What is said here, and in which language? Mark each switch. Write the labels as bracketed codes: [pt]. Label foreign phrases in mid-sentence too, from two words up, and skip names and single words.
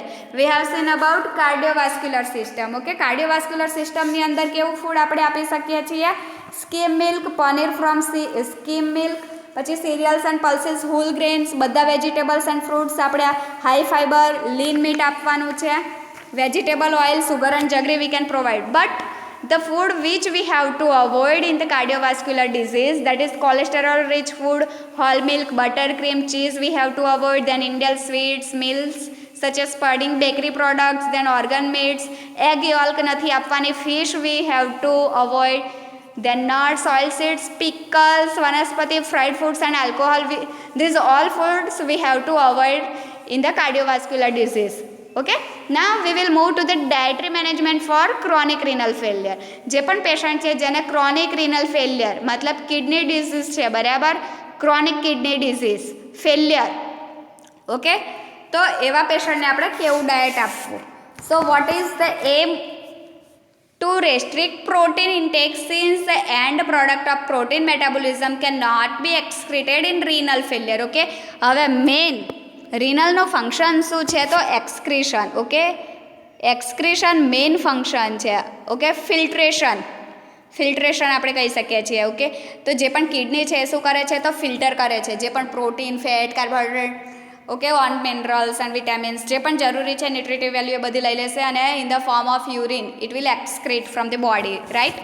[en] We have seen about cardiovascular system, okay. [gu] કાર્ડિયોવાસ્ક્યુલર સિસ્ટમની અંદર કેવું ફૂડ આપણે આપી શકીએ છીએ, [en] skim milk, paneer from skim milk, [gu] પછી [en] cereals and pulses, whole grains, [gu] બધા [en] vegetables and fruits [gu] આપણે [en] high fiber, lean meat [gu] આપવાનું છે. [en] Vegetable oil, sugar and jaggery we can provide. બટ the food which we have to avoid in the cardiovascular disease, that is cholesterol rich food, whole milk, butter, cream, cheese we have to avoid. Then Indian sweets, meals such as pudding, bakery products, then organ meats, egg yolk [gu] નથી આપવાની, [en] fish we have to avoid. Then nuts, oil seeds, pickles, vanaspati, fried foods and alcohol, these all foods we have to avoid in the cardiovascular disease. Okay, now we will move to the dietary management for chronic renal failure. [gu] જે પણ પેશન્ટ છે જેને [en] chronic renal failure [gu] મતલબ [en] kidney disease [gu] છે, બરાબર, [en] chronic kidney disease failure, [gu] ઓકે, તો એવા પેશન્ટને આપણે કેવું ડાયટ આપવું. [en] So what is the aim to restrict protein intake since the end product of protein metabolism cannot be excreted in renal failure, okay. [gu] હવે મેઇન રિનલનો ફંક્શન શું છે, તો એક્સક્રીશન, ઓકે, એક્સક્રીશન મેઇન ફંક્શન છે, ઓકે. ફિલ્ટ્રેશન આપણે કહી શકીએ છીએ, ઓકે. તો જે પણ કિડની છે એ શું કરે છે, તો ફિલ્ટર કરે છે જે પણ પ્રોટીન, ફેટ, કાર્બોહાઈડ્રેટ, ઓકે, [en] on minerals and vitamins [gu] જે પણ જરૂરી છે, [en] nutritive value [gu] એ બધી લઈ લેશે અને [en] in the form of urine it will excrete from the body, right.